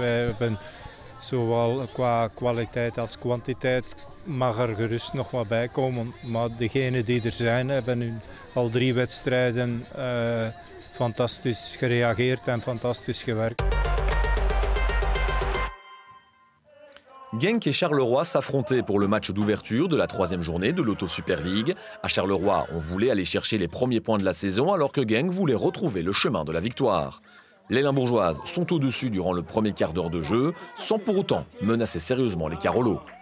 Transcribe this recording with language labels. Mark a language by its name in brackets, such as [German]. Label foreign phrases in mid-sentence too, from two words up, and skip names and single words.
[Dutch] Want wij hebben Zowel qua kwaliteit als kwantiteit mag er gerust nog wat bij komen. Maar degenen die er zijn, hebben nu al 3 wedstrijden fantastisch gereageerd en fantastisch gewerkt. [French] Genk et Charleroi s'affrontaient pour le match d'ouverture de la 3e journée de l'Auto Super League. À Charleroi, on voulait aller chercher les premiers points de la saison alors que Genk voulait retrouver le chemin de la victoire. Les Limbourgeoises sont au-dessus durant le premier quart d'heure de jeu, sans pour autant menacer sérieusement les Carolo.